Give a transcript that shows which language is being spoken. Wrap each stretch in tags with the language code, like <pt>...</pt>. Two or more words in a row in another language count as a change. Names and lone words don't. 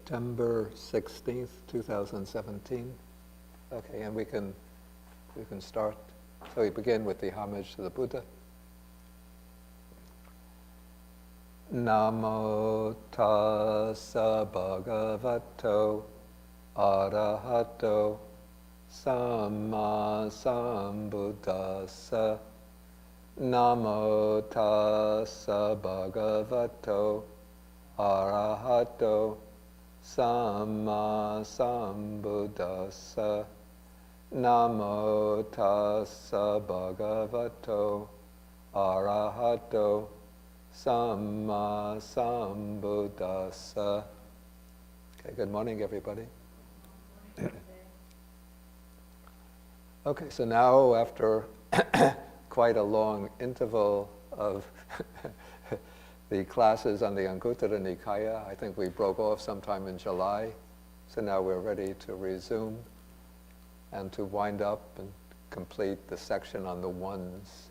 <en>September 16th, 2017. Okay, and we can start. So we begin with the homage to the Buddha.</en> <pi>Namo tassa bhagavato arahato samma sambuddhassa. Namo tassa bhagavato arahato samma sambuddhassa. Namo tassa bhagavato arahato samma sambuddhassa.</pi> <en>Okay, good morning, everybody. Okay, so now after quite a long interval of the classes on the Anguttara Nikaya, I think we broke off sometime in July, so now we're ready to resume and to wind up and complete the section on the ones.</en>